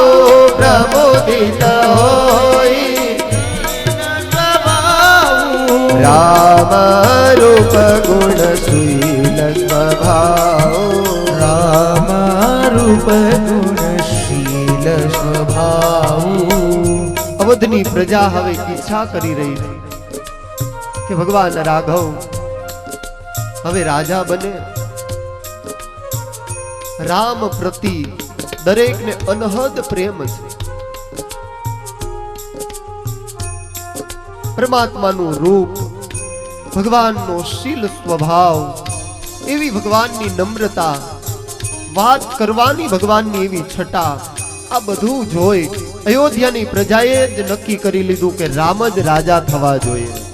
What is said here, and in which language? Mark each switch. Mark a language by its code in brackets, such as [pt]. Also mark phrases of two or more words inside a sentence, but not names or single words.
[hi] प्रमोदित होई राम रूप गुणशील स्वभाव। राम रूप गुणशील स्वभाव। [gu] અવધની પ્રજા હવે ઈચ્છા કરી રહી છે કે ભગવાન રાઘવ હવે રાજા બને। રામ પ્રતિ દરેકને અનહદ પ્રેમ છે। પરમાત્માનું રૂપ, ભગવાનનો શીલ સ્વભાવ, એવી ભગવાનની નમ્રતા, વાત કરવાની ભગવાનની એવી છટા, આ બધું જોઈ અયોધ્યાની પ્રજાએ જ નક્કી કરી લીધું કે રામ જ રાજા થવા જોઈએ।